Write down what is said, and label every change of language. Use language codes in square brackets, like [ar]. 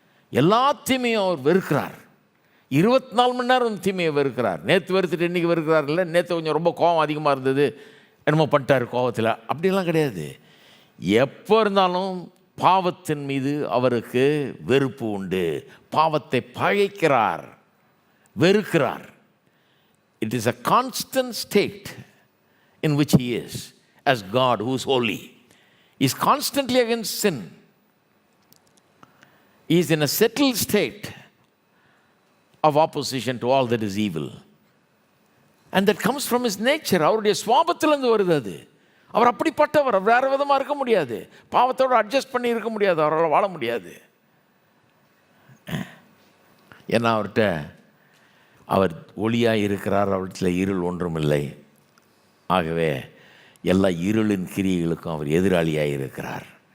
[ta] எல்லா தீமையும் அவர் வெறுக்கிறார். 24 மணி நேரம் தீமையை வெறுக்கிறார். நேற்று வெறுத்துட்டு இன்றைக்கி வெறுக்கிறார் இல்லை, நேற்று கொஞ்சம் ரொம்ப கோபம் அதிகமாக இருந்தது, என்னமோ பண்ணிட்டார் கோபத்தில், அப்படிலாம் கிடையாது. எப்போ இருந்தாலும் பாவத்தின் மீது அவருக்கு வெறுப்பு உண்டு. பாவத்தை பகைக்கிறார், வெறுக்கிறார். [en] It is a constant state in which he is as God who is holy. He is constantly against sin. He is in a settled state of opposition to all that is evil. And that comes from his nature. [ta] அவருடைய சுவாபத்திலிருந்து வருது அது. அவர் அப்படிப்பட்டவர், வேறு விதமாக இருக்க முடியாது. பாவத்தோடு adjust பண்ணி இருக்க முடியாது, அவரால் வாழ முடியாது. ஏன்னா அவர் ஒளியாக இருக்கிறார், அவற்றில் இருள் ஒன்றும் இல்லை. ஆகவே எல்லா இருளின் கிரியைகளுக்கும் அவர் எதிராளியாக இருக்கிறார்.